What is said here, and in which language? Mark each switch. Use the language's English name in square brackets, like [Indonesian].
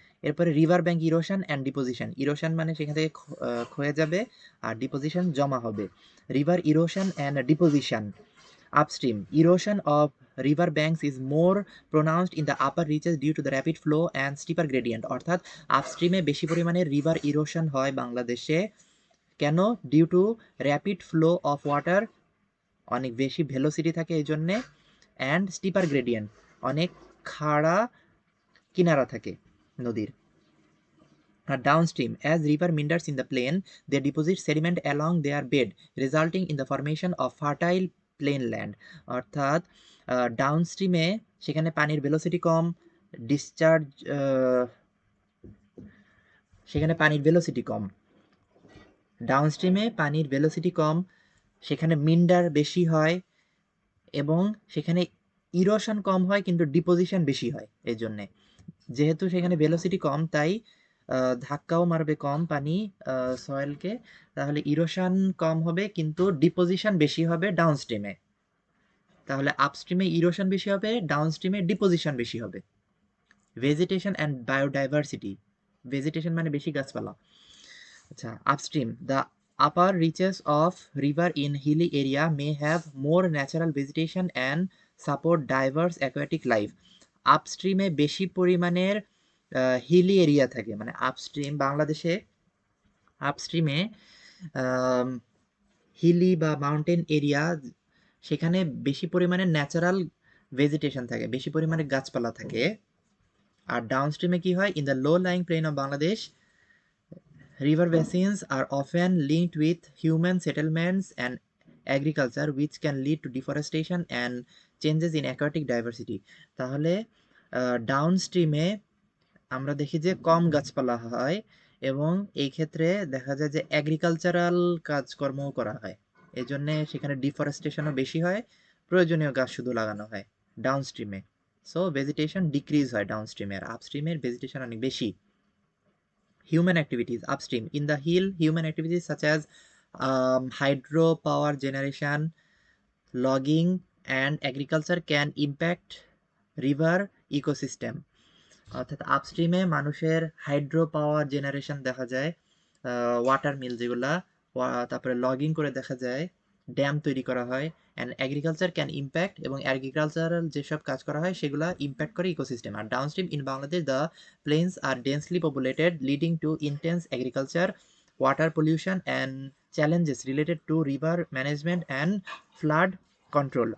[Bangla] এরপরে river bank erosion মানে সেখান থেকে ক্ষয়ে যাবে, আর ডিপোজিশন জমা হবে। River erosion and deposition upstream, [English] Erosion of river banks is more pronounced in the upper reaches due to the rapid flow and steeper gradient। [Bangla] অর্থাৎ আপস্ট্রিমে বেশি পরিমাণে রিভার ইরোশন হয় বাংলাদেশে, কেন? [English] due to rapid flow of water [Bangla] অনেক বেশি velocity থাকে এই জন্যে, [English] and steeper gradient, [Bangla] অনেক খাড়া কিনারা থাকে নদীর। [English] আর downstream, as river meanders in the plain, they deposit sediment along their bed, resulting in the formation of fertile plain land. [Bangla] অর্থাৎ ডাউনস্ট্রিমে সেখানে পানির ভেলোসিটি কম, ডিসচার্জ সেখানে পানির ভেলোসিটি কম, ডাউনস্ট্রিমে পানির ভেলোসিটি কম, সেখানে মিন্ডার বেশি হয় এবং সেখানে ইরোশন কম হয় কিন্তু ডিপোজিশন বেশি হয়। এই জন্যে যেহেতু সেখানে ভেলোসিটি কম তাই ধাক্কাও মারবে কম পানি সয়েলকে, তাহলে ইরোশন কম হবে কিন্তু ডিপোজিশন বেশি হবে ডাউনস্ট্রিমে। তাহলে আপস্ট্রিমে ইরোশন বেশি হবে, ডাউনস্ট্রিমে ডিপোজিশন বেশি হবে। ভেজিটেশন অ্যান্ড বায়োডাইভার্সিটি, ভেজিটেশন মানে বেশি গাছপালা। [English] আচ্ছা, upstream, the upper reaches of river in hilly area may have more natural vegetation and support diverse aquatic life. [Bangla] আপস্ট্রিমে বেশি পরিমাণের হিলি এরিয়া থাকে, মানে আপস্ট্রিম বাংলাদেশে আপস্ট্রিমে হিলি বা মাউন্টেন এরিয়া, সেখানে বেশি পরিমাণে ন্যাচারাল ভেজিটেশন থাকে, বেশি পরিমাণে গাছপালা থাকে। আর ডাউনস্ট্রিমে কি হয়, [English] In the low lying plain of Bangladesh river basins are often linked with human settlements and agriculture, which can lead to deforestation and changes in aquatic diversity. [Bangla] তাহলে ডাউনস্ট্রিমে আমরা দেখি যে কম গাছপালা হয় এবং এই ক্ষেত্রে দেখা যায় যে এগ্রিকালচারাল কাজকর্মও করা হয়, এই জন্যে সেখানে ডিফরেস্টেশনও বেশি হয়, প্রয়োজনীয় গাছ শুধু লাগানো হয় ডাউনস্ট্রিমে। সো ভেজিটেশন ডিক্রিজ হয় ডাউনস্ট্রিমে, আর আপস্ট্রিমের ভেজিটেশন অনেক বেশি। [English] Human activities upstream, in the hill human activities such as hydropower generation, logging and agriculture can impact river ecosystem. [Bangla] অর্থাৎ আপস্ট্রিমে মানুষের হাইড্রো পাওয়ার জেনারেশন দেখা যায়, ওয়াটার মিল যেগুলা, তারপরে লগিং করে দেখা যায়, ড্যাম তৈরি করা হয়, [English] and agriculture can impact, [Bangla] এবং এগ্রিকালচারাল যেসব কাজ করা হয় সেগুলা ইম্প্যাক্ট করে ecosystem. [English] আর downstream in Bangladesh the plains are densely populated, leading to intense agriculture, water pollution and challenges related to river management and flood control.